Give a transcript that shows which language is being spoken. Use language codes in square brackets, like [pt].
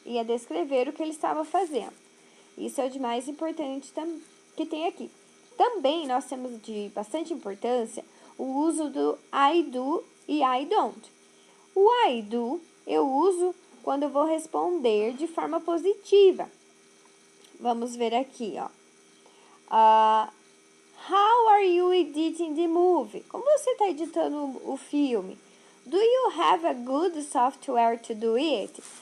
[pt] Ia descrever o que ele estava fazendo. Isso é o de mais importante que tem aqui. Também nós temos de bastante importância o uso do I do e I don't. O I do eu uso quando eu vou responder de forma positiva. Vamos ver aqui, ó. [en] How are you editing the movie? [pt] Como você está editando o filme? [en] Do you have a good software to do it?